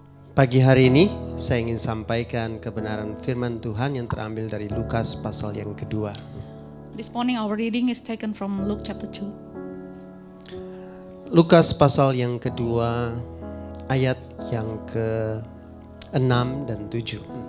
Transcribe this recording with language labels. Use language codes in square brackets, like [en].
[id] Pagi hari ini saya ingin sampaikan kebenaran firman Tuhan yang terambil dari Lukas pasal yang kedua. [en] This morning our reading is taken from Luke chapter 2. [id] Lukas pasal yang kedua ayat yang ke-6 dan 7.